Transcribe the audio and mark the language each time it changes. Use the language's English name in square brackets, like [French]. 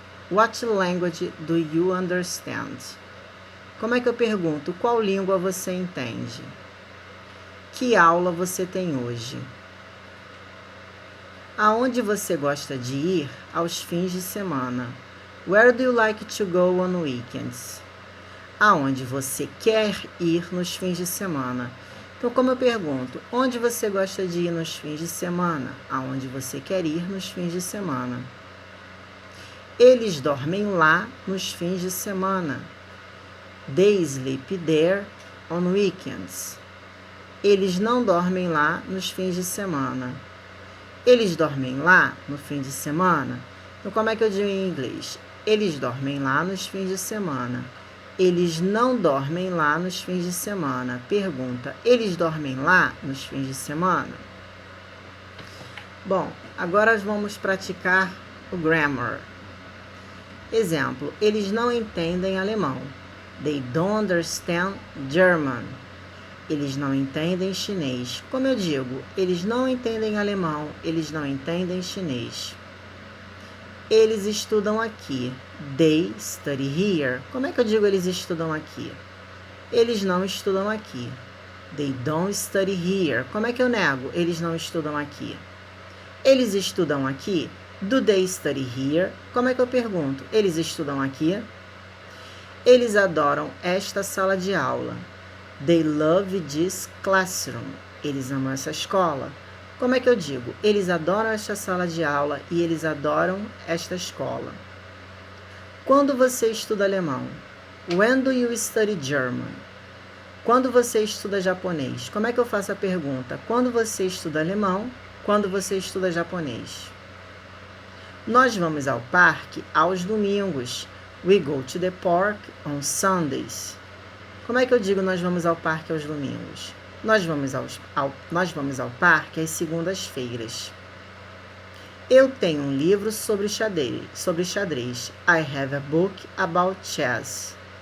[English] What language do you understand? [Portuguese] Como é que eu pergunto? Qual língua você entende? Que aula você tem hoje? Aonde você gosta de ir aos fins de semana? [English] Where do you like to go on weekends? [Portuguese] Aonde você quer ir nos fins de semana? Então, como eu pergunto, onde você gosta de ir nos fins de semana? Aonde você quer ir nos fins de semana? Eles dormem lá nos fins de semana. [English] They sleep there on weekends. [Portuguese] Eles não dormem lá nos fins de semana. Eles dormem lá no fim de semana? Então, como é que eu digo em inglês? Eles dormem lá nos fins de semana. Eles não dormem lá nos fins de semana. Pergunta, eles dormem lá nos fins de semana? Bom, agora vamos praticar o grammar. Exemplo, eles não entendem alemão. [English] They don't understand German. [Portuguese] Eles não entendem chinês. Como eu digo, eles não entendem alemão, eles não entendem chinês. Eles estudam aqui. [English] They study here. [Portuguese] Como é que eu digo eles estudam aqui? Eles não estudam aqui. [English] They don't study here. [Portuguese] Como é que eu nego? Eles não estudam aqui. Eles estudam aqui? [English] Do they study here? [Portuguese] Como é que eu pergunto? Eles estudam aqui? Eles adoram esta sala de aula. [English] They love this classroom. [Portuguese] Eles amam essa escola. Como é que eu digo? Eles adoram esta sala de aula e eles adoram esta escola. Quando você estuda alemão? [English] When do you study German? [Portuguese] Quando você estuda japonês? Como é que eu faço a pergunta? Quando você estuda alemão? Quando você estuda japonês? Nós vamos ao parque aos domingos. [English] We go to the park on Sundays. [Portuguese] Como é que eu digo nós vamos ao parque aos domingos? Nós vamos ao parque às segundas-feiras. Eu tenho um livro sobre xadrez. [English] I have a book about chess.